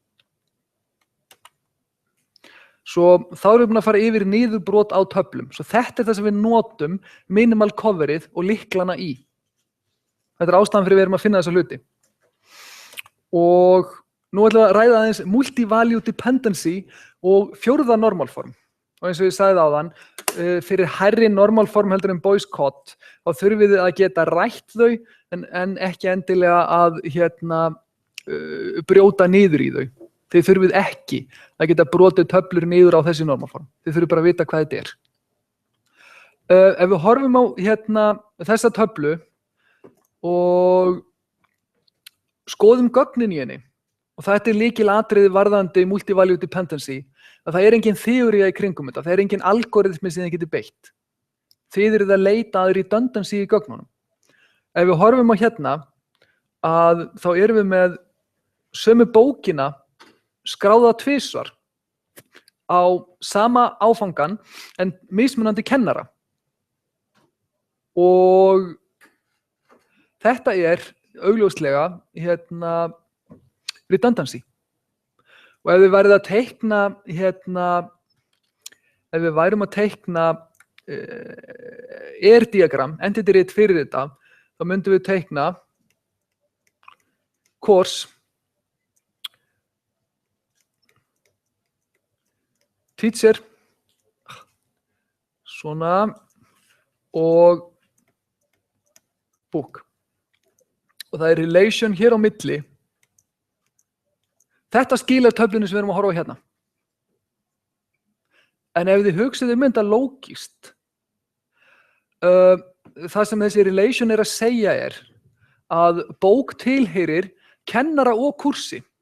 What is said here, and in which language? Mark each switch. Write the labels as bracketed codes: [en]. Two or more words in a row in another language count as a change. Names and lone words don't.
[is] Svo þá erum við búin að fara yfir niðurbrot á töflum. Svo þetta er það sem við notum minimal coverið og lyklana í. Þetta er ástæðan fyrir við erum að finna þessa hluti. Og nú ætlum við að ræða aðeins [en] multi-value dependency [is] og fjórða normalform. Og eins og ég sagði áðan, fyrir hærri normalform heldur en Boyce Codd, þá þurfum við að geta rætt þau en ekki endilega að brjóta niður í þau. Þið þurfið ekki að geta brotið töflur niður á þessi normalform. Þið þurfið bara að vita hvað þetta er. Ef við horfum á þessa töflu og skoðum gögnin í henni, og þetta er lykilatriði varðandi [en] multi-value dependency, [is] að það er engin þeoría í kringum þetta, það er engin algoritmi sem þið getur beitt. Þið eruð að leita að redundancy í gögnunum. Ef við horfum á þá erum við með sömu bókina skráða tvisvar á sama áfangan en mismunandi kennara. Og þetta er augljóslega redundancy. Og ef við værum að teikna diagram, entity rít fyrir þetta, þá myndum við teikna [en] course teacher [is] svona og book. Og það er relation hér á milli. Þetta skilar töflunni sem við erum að horfa á hérna. En ef þið hugsið þetta lógískt, það sem þessi relation er að segja er að bók tilheyrir kennara og kursi.